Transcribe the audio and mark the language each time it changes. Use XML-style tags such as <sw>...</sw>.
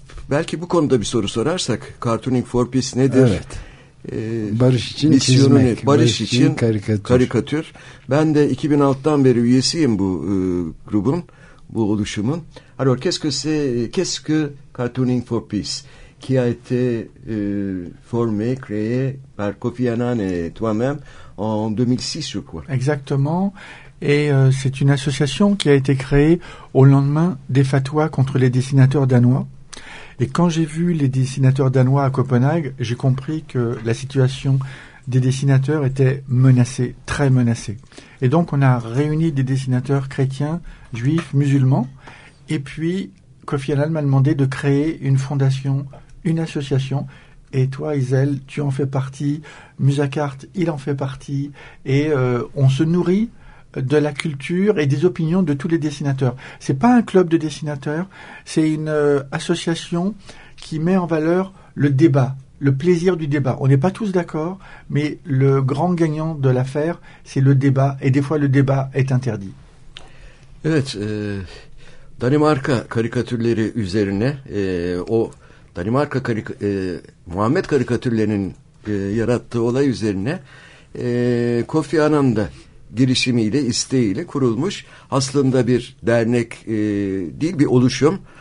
<tr>Belki bu konuda bir soru sorarsak, Cartooning for Peace nedir? Evet. Barış için çizmek, barış için karikatür. Ben de 2006'dan beri üyesiyim bu grubun, bu oluşumun.</tr> <fr>Alors, qu'est-ce que Cartooning for Peace? Qui a été formé, créé par Kofi Annan et toi-même en 2006, je crois. Exactement. Et c'est une association qui a été créée au lendemain des fatwas contre les dessinateurs danois. Et quand j'ai vu les dessinateurs danois à Copenhague, j'ai compris que la situation des dessinateurs était menacée, très menacée. Et donc on a réuni des dessinateurs chrétiens, juifs, musulmans. Et puis Kofi Annan m'a demandé de créer une fondation, une association. Et toi, Isel, tu en fais partie. Musacart, il en fait partie. Et on se nourrit de la culture et des opinions de tous les dessinateurs. C'est pas un club de dessinateurs, c'est une association qui met en valeur le débat, le plaisir du débat. On n'est pas tous d'accord, mais le grand gagnant de l'affaire, c'est le débat. Et des fois, le débat est interdit.</fr> <tr>Evet, Danimarka karikatürleri üzerine, o Danimarka Muhammed karikatürlerinin yarattığı olay üzerine Kofi Annan da girişimiyle, isteğiyle kurulmuş aslında bir dernek değil, bir oluşum.</tr>